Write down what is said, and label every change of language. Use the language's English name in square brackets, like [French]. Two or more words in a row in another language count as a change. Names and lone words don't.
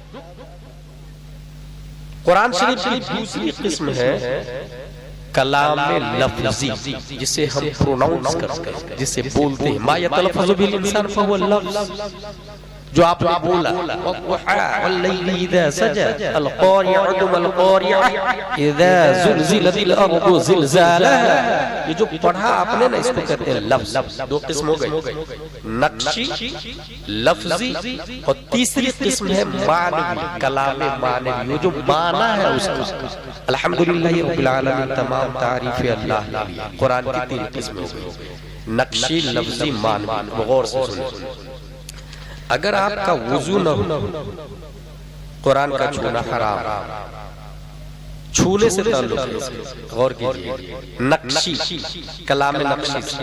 [Hindi] कुरान शरीफ की दूसरी किस्म है कलाम में लफ्ज़ी, जिसे हम प्रोनाउंस करते हैं, जिसे बोलते हैं। [Arabic] ما يتلفظ بالإنسان فهو لفظ, [Hindi] जो आपने बोला, [Arabic] والليل إذا سجى, القارعة ما القارعة، إذا زلزلت الأرض زلزالها. [Hindi] ये जो पढ़ा आपने ना, इसको कहते हैं लफ्ज़। 2 किस्म हो गई, नक्शी, लफ्ज़ी, और तीसरी किस्म है मानवी, कलाम मानवी, जो माना है उसका। [Arabic] الحمد لله رب العالمين, [Hindi] तमाम तारीफ़ अल्लाह। कुरान की 3 किस्म हो गई, नक्शी, लफ्ज़ी, मानवी। गौर से सुनिए, अगर आपका वुजू न हो, कुरान का छूना हराम, छूने से ताल्लुक है। गौर कीजिए, नक्शी, कलाम नक्शी।